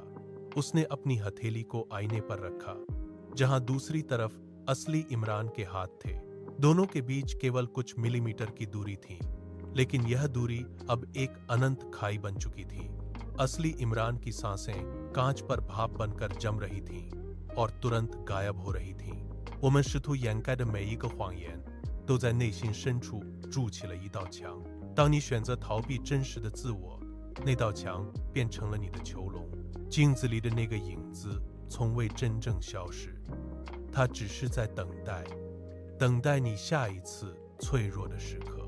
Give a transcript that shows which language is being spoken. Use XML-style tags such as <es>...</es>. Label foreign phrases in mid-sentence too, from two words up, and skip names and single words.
<hi>उसने अपनी हथेली को आईने पर रखा, जहां दूसरी तरफ असली इमरान के हाथ थे। दोनों के बीच केवल कुछ मिलीमीटर की दूरी थी, लेकिन यह दूरी अब एक अनंत खाई बन चुकी थी। असली इमरान की सांसें कांच पर भाप बनकर जम रही थीं और तुरंत गायब हो रही थीं।</hi> <zh>我们试图掩盖的每一个谎言，都在内心深处筑起了一道墙。当你选择逃避真实的自我，那道墙变成了你的囚笼。镜子里的那个影子从未真正消失，它只是在等待，等待你下一次脆弱的时刻。</zh>